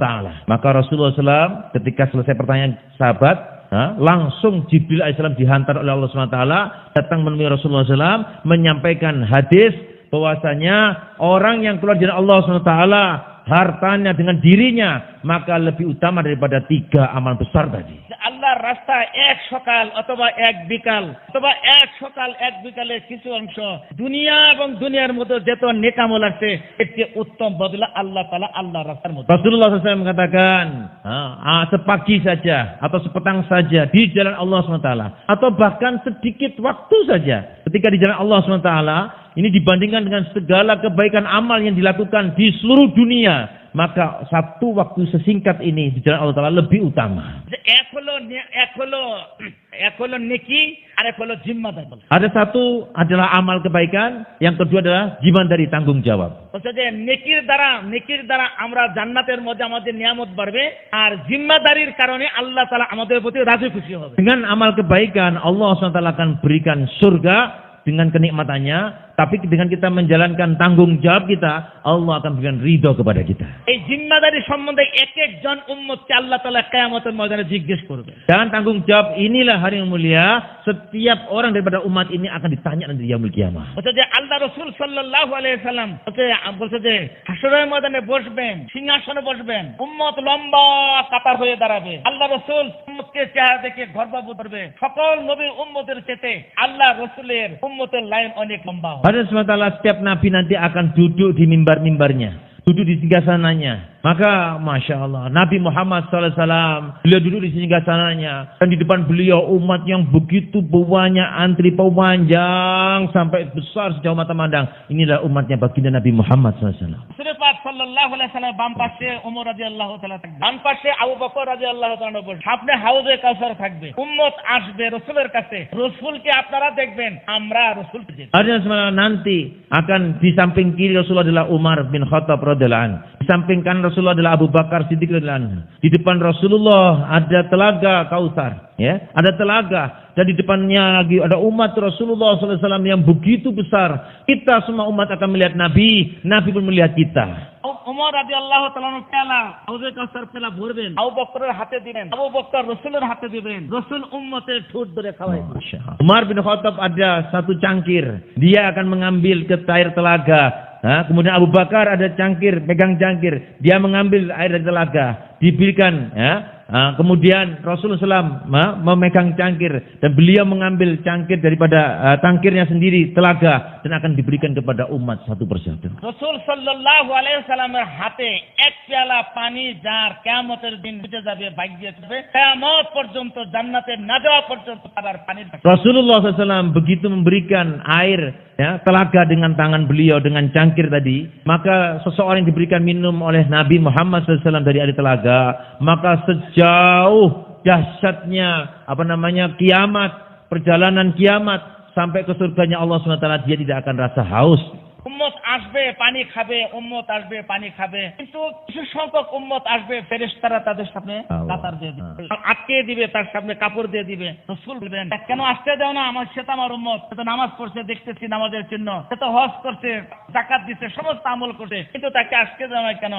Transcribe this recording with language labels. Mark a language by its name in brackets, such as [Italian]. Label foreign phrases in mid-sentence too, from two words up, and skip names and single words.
[Indonesian] Maka Rasulullah SAW ketika selesai pertanyaan sahabat, langsung Jibril AS dihantar oleh Allah SWT datang menemui Rasulullah SAW menyampaikan hadis bahwasanya orang yang keluar jalan Allah SWT hartanya dengan dirinya maka lebih utama daripada 3 amal besar tadi. [Bangla] আল্লাহর রাস্তায় এক সকাল অথবা এক বিকাল অথবা এক সকাল এক বিকালের কিছু অংশ দুনিয়া এবং দুনিয়ার মধ্যে যত নেক আমল আছে এর চেয়ে উত্তম বদলা আল্লাহ তাআলা আল্লাহর রাস্তার মধ্যে। [Indonesian] Rasulullah SAW mengatakan, sepagi saja atau sepetang saja di jalan Allah SWT atau bahkan sedikit waktu saja ketika di jalan Allah SWT ini dibandingkan dengan segala kebaikan amal yang dilakukan di seluruh dunia, maka satu waktu sesingkat ini di jalan Allah Ta'ala lebih utama. Ada satu adalah amal kebaikan, yang kedua adalah jimadari tanggung jawab. [Bangla] নেকির দ্বারা আমরা জান্নাতের মধ্যে আমাদের নিয়ামত বাড়বে, আর জিম্মাদারির কারণে আল্লাহ তাআলা আমাদের প্রতি রাজি খুশি হবে। [Indonesian] Dengan amal kebaikan Allah SWT akan berikan surga dengan kenikmatannya, tapi dengan kita menjalankan tanggung jawab kita, Allah akan berikan ridho kepada kita. [Bangla] এই জিম্মাদারি সম্বন্ধে এক একজন উম্মতকে আল্লাহ তাআলা কিয়ামতের ময়দানে জিজ্ঞেস করবে। [Indonesian] Dan tanggung jawab inilah hari yang mulia, setiap orang daripada umat ini akan ditanya nanti di [Arabic] يوم القيامة. [Bangla] বলছে যে আল্লাহ রাসূল [Arabic] صلى الله عليه سلم [Bangla] বলছে যে হাসরের ময়দানে বসবেন, সিংহাসনে বসবেন, উম্মত লম্বা কাতার হয়ে দাঁড়াবে। আল্লাহ রাসূল উম্মতকে চেহারা দেখে গর্ববোধ করবে। সকল নবীর উম্মতের চেয়ে আল্লাহ রাসূলের উম্মতের লাইন অনেক লম্বা হবে। [Indonesian] Pada SWT setiap nabi nanti akan duduk di mimbar-mimbarnya, duduk di singgasananya. Maka [Arabic] ما شاء الله, [Indonesian] Nabi Muhammad SAW, beliau duduk di singgasananya, dan di depan beliau umat yang begitu banyak, antri panjang sampai besar sejauh mata mandang. Inilah umatnya baginda Nabi Muhammad SAW. [Arabic] صلى الله عليه سلم [Bangla] বাম পাশে ওমর [Arabic] رضي الله تعالى [Bangla] থাকবে, ডান পাশে আবু বকর [Arabic] رضي الله تعالى [Bangla] বসবে, সামনে হাউজে কাউসার থাকবে। উম্মত আসবে রাসূলের কাছে, রাসূলকে আপনারা দেখবেন, আমরা রাসূলকে দেখব। [Indonesian] Nanti akan di samping kiri Rasulullah adalah Umar bin Khattab [Arabic] رضي الله عنه. [Indonesian] Di samping kanan Rasulullah adalah Abu Bakar Siddiq [Arabic] رضي الله عنه. [Indonesian] Di depan Rasulullah ada telaga Kautsar, ya, ada telaga. Dan di depannya lagi ada umat Rasulullah SAW yang begitu besar. Kita semua umat akan melihat Nabi, Nabi pun melihat kita. [Bangla] উমর [Arabic] رضي الله تعالى [Bangla] পেলা হাউজে কাউসার পেলা ভরবেন, আবু বকরের হাতে দিবেন, আবু বকর রাসূলের হাতে দিবেন, রাসূল উম্মতের ঠোঁট ধরে খাওয়াইবেন। [Indonesian] Umar bin Khattab ada satu cangkir, dia akan mengambil ke air telaga. Kemudian Abu Bakar ada cangkir, pegang cangkir, dia mengambil air dari telaga, diberikan, ya. Kemudian Rasulullah SAW memegang cangkir dan beliau mengambil cangkir daripada tangkirnya sendiri, telaga, dan akan diberikan kepada umat satu persatu. [Bangla] রাসূল [Arabic] صلى الله عليه وسلم [Bangla] হাতে এক পেয়ালা পানি যার কিয়ামতের দিন বুঝে যাবে, ভাগ্যে যাবে, কিয়ামত পর্যন্ত জান্নাতে না যাওয়া পর্যন্ত তার পানি থাকবে। [Indonesian] Rasulullah SAW begitu memberikan air, ya, telaga dengan tangan beliau dengan cangkir tadi, maka seseorang yang diberikan minum oleh Nabi Muhammad SAW dari air telaga, maka sejauh dahsyatnya kiamat, perjalanan kiamat sampai ke surganya Allah SWT, dia tidak akan rasa haus. [Bangla] উম্মত আসবে পানি খাবে, উম্মত আসবে পানি খাবে, কিন্তু কিছু সংখ্যক উম্মত আসবে ফেরেশতারা তাদের সামনে কাতার দিয়ে দিবে, আটকে দিবে, তার সামনে কাপড় দিয়ে দিবে। রাসূল বলবেন, কেন আসতে দাও না? সে তো আমার উম্মত, সে তো নামাজ পড়ছে, দেখতেছি নামাজের চিহ্ন, সে তো হজ করছে, যাকাত দিচ্ছে, সমস্ত আমল করছে, কিন্তু তাকে আসতে দাও না কেন?